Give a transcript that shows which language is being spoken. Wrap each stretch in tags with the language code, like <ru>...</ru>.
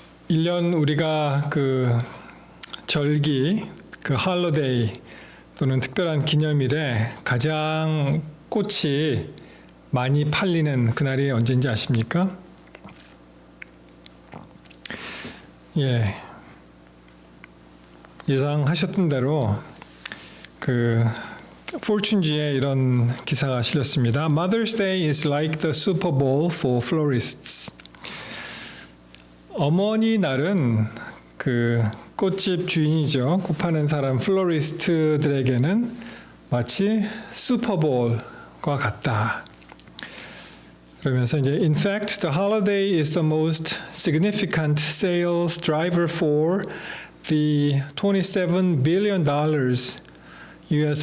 <ko>1년 우리가 그 절기, 그 할로데이 또는 특별한 기념일에 가장 꽃이 많이 팔리는 그날이 언제인지 아십니까? 예. 예상하셨던 대로 그 포춘지에 이런 기사가 실렸습니다.</ko> <en>Mother's Day is like the Super Bowl for florists.</en> <ko>어머니 날은 그 꽃집 주인이죠. 꽃 파는 사람 플로리스트들에게는 마치 슈퍼볼과 같다. 그러면서 이제</ko> <en>In fact, the holiday is the most significant sales driver for the $27 billion U.S.</en>